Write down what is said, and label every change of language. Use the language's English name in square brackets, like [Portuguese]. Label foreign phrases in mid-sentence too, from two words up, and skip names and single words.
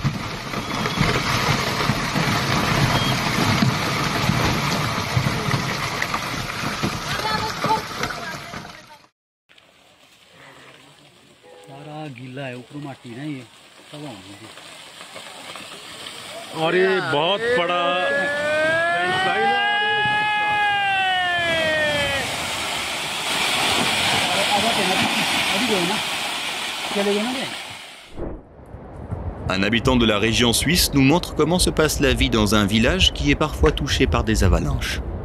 [Hindi] सारा गीला है, ऊपर माटी ना ये सब होंगे। और ये बहुत बड़ा [French] Un habitant de la région suisse nous montre comment se passe la vie dans un village qui est parfois touché par des avalanches.